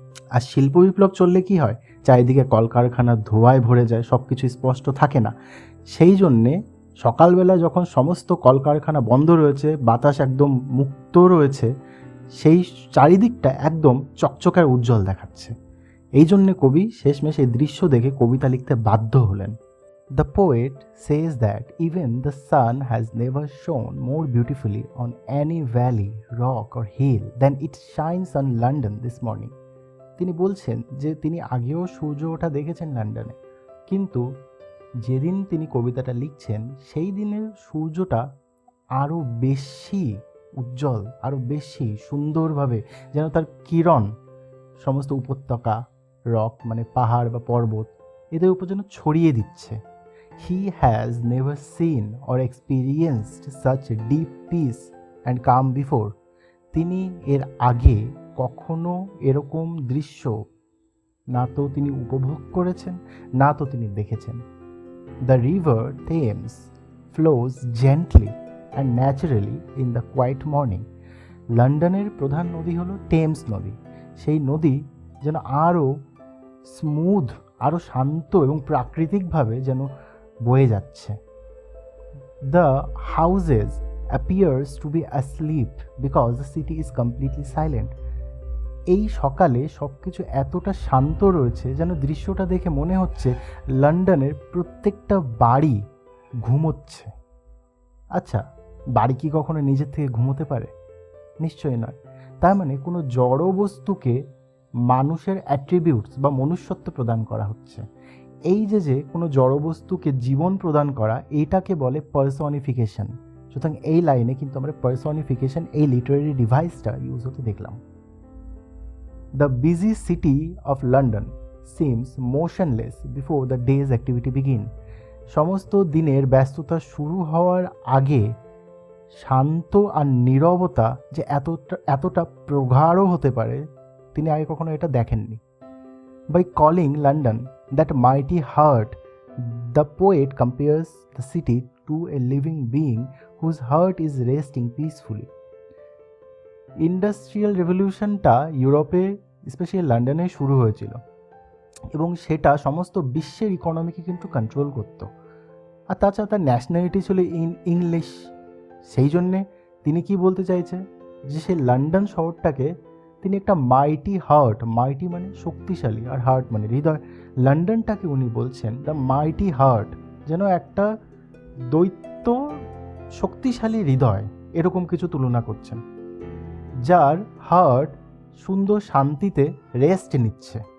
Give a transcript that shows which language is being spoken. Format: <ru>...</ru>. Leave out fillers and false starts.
<bn>আর শিল্প বিপ্লব চললে কি হয়? চারিদিকে কলকারখানার ধোঁয়ায় ভরে যায়, সব কিছু স্পষ্ট থাকে না। সেই জন্যে সকালবেলা যখন সমস্ত কলকারখানা বন্ধ রয়েছে, বাতাস একদম মুক্ত রয়েছে, সেই চারিদিকটা একদম চকচকে আর উজ্জ্বল দেখাচ্ছে। এই জন্যে কবি শেষমেশ এই দৃশ্য দেখে কবিতা লিখতে বাধ্য হলেন।</bn> <en>The poet says that even the sun has never shone more beautifully on any valley, rock or hill than it shines on London this morning.</en> <bn>তিনি বলছেন যে তিনি আগেও সূর্য ওঠা দেখেছেন লন্ডনে, কিন্তু যেদিন তিনি কবিতাটা লিখছেন সেই দিনের সূর্যটা আরও বেশি উজ্জ্বল, আরও বেশি সুন্দরভাবে যেন তার কিরণ সমস্ত উপত্যকা, রক মানে পাহাড় বা পর্বত, এদের উপর যেন ছড়িয়ে দিচ্ছে।</bn> <en>He has never seen or experienced such deep peace and calm before.</en> <bn>তিনি এর আগে কখনো এরকম দৃশ্য না তো তিনি উপভোগ করেছেন, না তো তিনি দেখেছেন।</bn> <en>The river Thames flows gently and naturally in the quiet morning.</en> <bn>লন্ডনের প্রধান নদী হলো টেমস নদী। সেই নদী যেন আরও স্মুথ, আরও শান্ত এবং প্রাকৃতিকভাবে যেন বয়ে যাচ্ছে।</bn> <en>The houses appears to be asleep because the city is completely silent.</en> <bn>এই সকালে সব কিছু এতটা শান্ত রয়েছে যেন দৃশ্যটা দেখে মনে হচ্ছে লন্ডনের প্রত্যেকটা বাড়ি ঘুমোচ্ছে। আচ্ছা, বাড়ি কি কখনো নিজের থেকে ঘুমোতে পারে? নিশ্চয়ই নয়। তার মানে কোনো জড় বস্তুকে মানুষের অ্যাট্রিবিউটস বা মনুষ্যত্ব প্রদান করা হচ্ছে। এই যে কোনো জড় বস্তুকে জীবন প্রদান করা, এইটাকে বলে পার্সনিফিকেশন। সুতরাং এই লাইনে কিন্তু আমরা পার্সনিফিকেশন এই লিটারেরি ডিভাইসটা ইউজ হতে দেখলাম।</bn> <en>The busy city of London seems motionless before the day's activity begin.</en> <bn>সমস্ত দিনের ব্যস্ততা শুরু হওয়ার আগে শান্ত আর নীরবতা যে এতটা প্রগাঢ় হতে পারে, তিনি আগে কখনো এটা দেখেননি।</bn> <en>By calling London that mighty heart, the poet compares the city to a living being whose heart is resting peacefully.</en> <bn>Industrial রেভলিউশনটা ইউরোপে, স্পেশালি লন্ডনে শুরু হয়েছিল এবং সেটা সমস্ত বিশ্বের ইকোনমিকে কিন্তু কন্ট্রোল করত। আর তাছাড়া তার ন্যাশনালিটি ছিল ইংলিশ। সেই জন্যে তিনি কি বলতে চাইছে যে সেই লন্ডন শহরটাকে তিনি একটা মাইটি হার্ট, মাইটি মানে শক্তিশালী আর হার্ট মানে হৃদয়, লন্ডনটাকে উনি বলছেন</bn> <en>the mighty heart,</en> <bn>যেন একটা দৈত্য শক্তিশালী হৃদয়, এরকম কিছু তুলনা করছেন, যার হার্ট সুন্দর শান্তিতে রেস্ট নিচ্ছে।</bn>